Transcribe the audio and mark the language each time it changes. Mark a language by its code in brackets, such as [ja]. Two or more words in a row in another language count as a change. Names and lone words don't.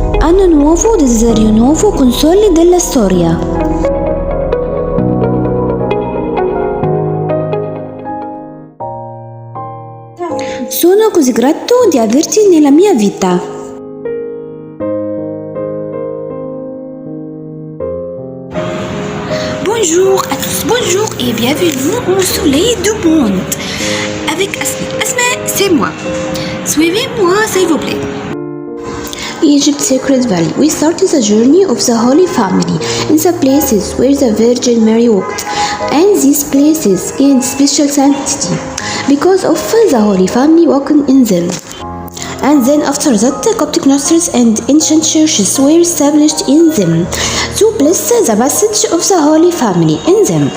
[it] Anno nuovo, desiderio nuovo, consoli della storia. Sono così grato di averti nella mia vita. [fr] Bonjour à tous, bonjour et bienvenue au soleil du monde. Avec Asma. Asma, c'est moi. Suivez-moi, s'il vous plaît. [en] Egypt's Sacred Valley. We started the journey of the Holy Family in the places where the Virgin Mary walked, and these places gained special sanctity because of the Holy Family walking in them. And then after that, Coptic monasteries and ancient churches were established in them to bless the passage of the Holy Family in them.